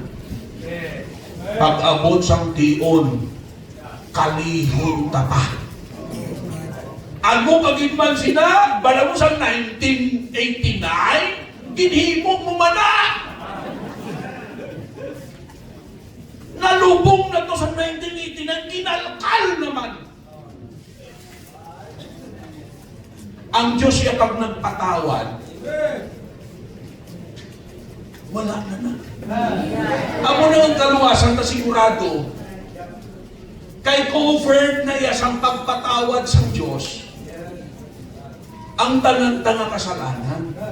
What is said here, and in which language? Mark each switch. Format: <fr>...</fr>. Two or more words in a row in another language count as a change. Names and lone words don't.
<hil>Pag-abot sang tion, kalihon ta pa. Ano kagitman sina? Bala mo sa 1989, ginhimog mo mana. Nalubong na to sa 1989, kinalkal naman. Ang Diyos siya pag nagpatawad, wala na. Amo na ang kaluwasan na sigurado, kay covered na yasang pagpatawad sa Diyos, ang tangang-tanga kasalanan.</hil>